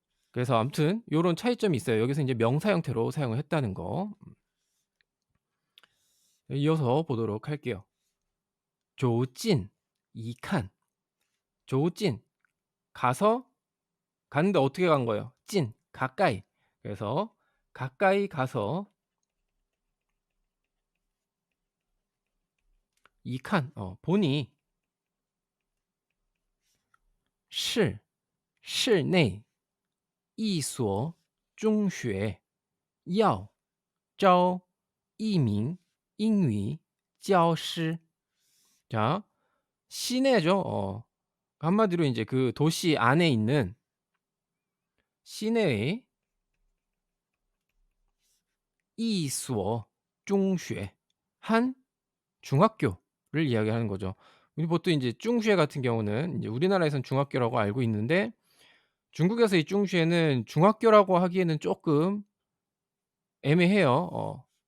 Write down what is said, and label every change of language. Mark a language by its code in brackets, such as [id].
[ko] 그래서 아무튼 요런 차이점이 있어요. 여기서 인제 명사 형태로 사용을 했다는 거. 이어서 보도록 할게요. 조찐 이칸. 조찐 가서 갔는데 어떻게 간 거예요? 찐 가까이. 그래서 가까이 가서 이칸 보니 [zh] 是市内一所中学要招一名英语教师. [ko] 자, 시내죠. 한마디로 인제 그 도시 안에 있는 시내의 [zh] 一所 [ko] 중学한 중학교를 이야기하는 거죠. 우리 보통 인제 중슈에 같은 경우는 인제 우리나라에선 중학교라고 알고 있는데 중국에서 이 중슈에는 중학교라고 하기에는 쪼끔 애매해요.